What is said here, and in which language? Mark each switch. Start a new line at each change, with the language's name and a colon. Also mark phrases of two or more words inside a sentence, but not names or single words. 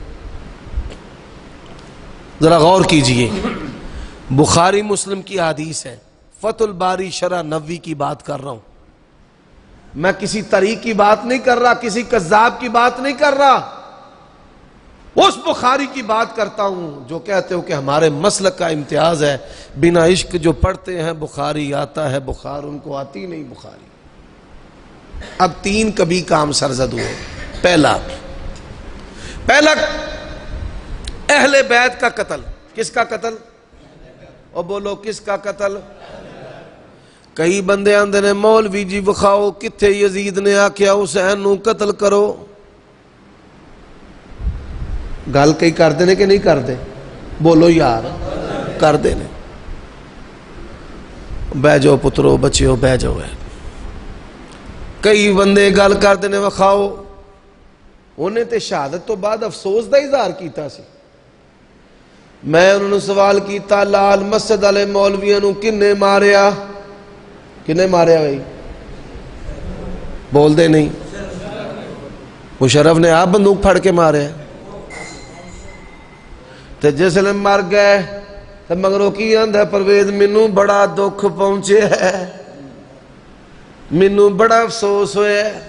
Urdu: ذرا غور کیجئے، بخاری مسلم کی حدیث ہے، فتح الباری شرح نووی کی بات کر رہا ہوں، میں کسی طریق کی بات نہیں کر رہا، کسی کذاب کی بات نہیں کر رہا، اس بخاری کی بات کرتا ہوں جو کہتے ہو کہ ہمارے مسلک کا امتیاز ہے، بنا عشق جو پڑھتے ہیں بخاری آتا ہے بخار، ان کو آتی نہیں بخاری۔ اب 3 کبھی کام سرزد ہوئے۔ پہلا اہل بیت کا قتل۔ کس کا قتل؟ اور بولو کس کا قتل؟
Punjabi: کئی بندے آندے نے مولوی جی وکھاؤ کتھے یزید نے آکھیا حسین نو قتل کرو۔ گل کئی کر دینے کہ نہیں کر دے؟ بولو یار کر دینے۔ بہ جاؤ پترو بچیو بہ جاؤ۔ کئی بندے گل کر دینے وکھاؤ، انہیں تے شہادت تو بعد افسوس دا اظہار کیتا سی۔ میں انہوں نے سوال کیتا لال مسجد والے مولویاں نو کنے ماریا؟ کنے ماریا بھائی؟ بول دے نہیں۔ مشرف نے آپ بندوق پھڑ کے مارے تے جس لئے مر گئے تے مگروں کی آندھا پرویز منوں بڑا دکھ پہنچے ہے، منوں بڑا افسوس ہوئے ہے۔